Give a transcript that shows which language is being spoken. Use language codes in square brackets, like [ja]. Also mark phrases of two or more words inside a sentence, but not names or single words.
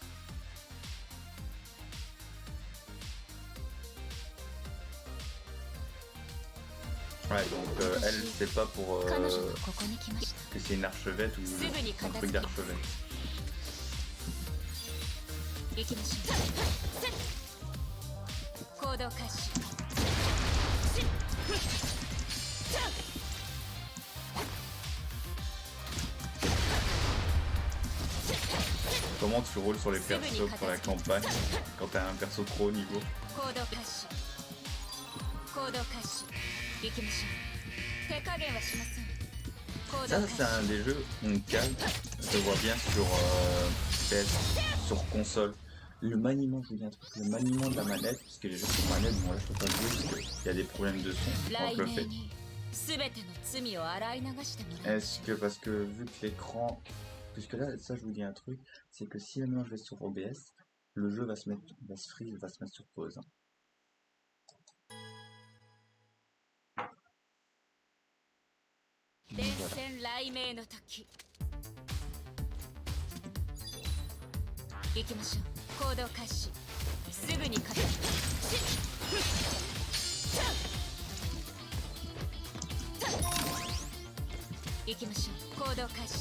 [fr] Ouais, donc elle, c'est pas pour [ja] 彼女がここに来ました。 [fr] que c'est une archevêque ou un truc d'archevêque. [ja] 行きましょう。行動開始。 [fr] Comment tu roules sur les persos pour la campagne quand t'as un perso trop haut niveau? [ja] 行動開始。行動開始。行きましょう。手加減はしません。行動 [fr] Ça, [ja] 開 [fr] c'est un [ja] 始。 [fr] des jeux, on calme, je le vois bien sur PS, sur console. Le maniement, je vous dis un truc, le maniement de la manette, parce que les jeux sur manette, bon là je peux pas jouer parce qu'il y a des problèmes de son quand je [ja] 雷 [fr] le [ja] 鳴 [fr] fais. [ja] に全ての罪を洗い流してもらいまし [fr] Est-ce [ja] ょ [fr] que, parce que vu que l'écran, puisque là, ça je vous dis un truc, c'est que si maintenant je vais sur OBS, le jeu va se mettre, va se freeze, va se mettre sur pause. Hein. [ja] う。連 [fr] Voilà. [ja] 戦雷鳴の時。行きましょう。行動開始。すぐに勝て。行きましょう。行動開始。